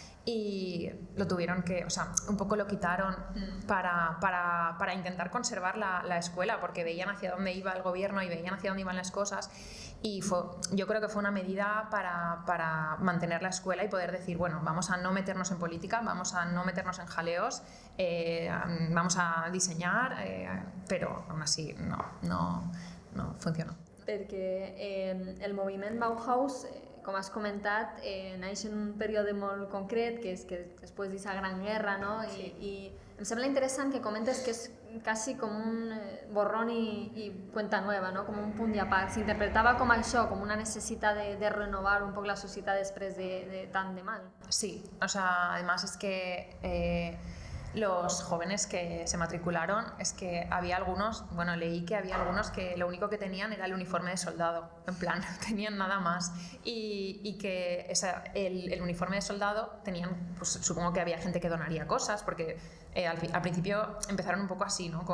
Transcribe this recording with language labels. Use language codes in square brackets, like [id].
[es] Y lo tuvieron que, o sea, un poco lo quitaron para intentar conservar la escuela, porque veían hacia dónde iba el gobierno y veían hacia dónde iban las cosas. Y yo creo que fue una medida para mantener la escuela y poder decir, bueno, vamos a no meternos en política, vamos a no meternos en jaleos, vamos a diseñar, pero aún así no funcionó. [ca] Perquè el moviment Bauhaus, com has comentat, naix en un període molt concret, que és que després d'aquesta gran guerra, no? Sí. I em sembla interessant que comentes que és quasi com un [es] borrón i cuenta nueva, [ca] no? Com un punt i a part. S'interpretava com això, com una necessitat de renovar un poc la societat després de tant de mal. [es] Sí, o sea, además es que los jóvenes que se matricularon, es que había algunos, bueno, leí que había algunos que lo único que tenían era el uniforme de soldado, en plan, no tenían nada más. Y que el uniforme de soldado tenían, pues supongo que había gente que donaría cosas, porque al principio empezaron un poco así, ¿no?